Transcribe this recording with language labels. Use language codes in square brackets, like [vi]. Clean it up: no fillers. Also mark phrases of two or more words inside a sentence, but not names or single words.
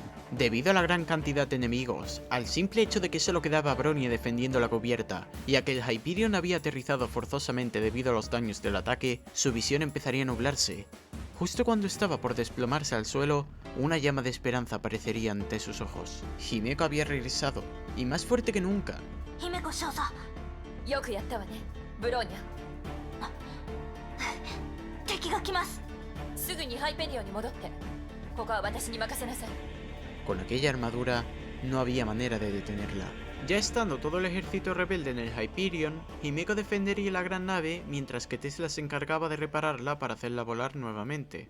[es] Debido a la gran cantidad de enemigos, al simple hecho de que solo quedaba Bronia defendiendo la cubierta, y a que el Hyperion había aterrizado forzosamente debido a los daños del ataque, su visión empezaría a nublarse. Justo cuando estaba por desplomarse al suelo, una llama de esperanza aparecería ante sus ojos. Himeko había regresado, y más fuerte que nunca. [ja] 姫子少佐、よくやったわね、ブローニャ。敵が来ます。すぐにハイペリオンに戻って、ここは私に任せなさい。 [es] Con aquella armadura, no había manera de detenerla. Ya estando todo el ejército rebelde en el Hyperion, Himeko defendería la gran nave mientras que Tesla se encargaba de repararla para hacerla volar nuevamente.